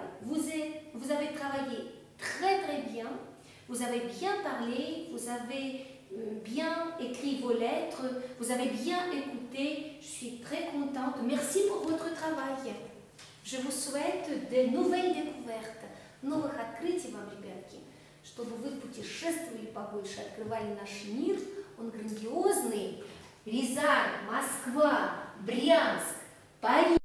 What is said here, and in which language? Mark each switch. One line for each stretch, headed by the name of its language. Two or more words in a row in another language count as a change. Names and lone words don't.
French: Vous avez travaillé très très bien, vous avez bien parlé, vous avez bien écrit vos lettres, vous avez bien écouté. Je suis très contente. Merci pour votre travail. Je vous souhaite de nouvelles découvertes,
Russian: новых открытий вам, ребятки, чтобы вы путешествовали побольше, открывали наш мир. Он грандиозный. Рязань, Москва, Брянск, Париж.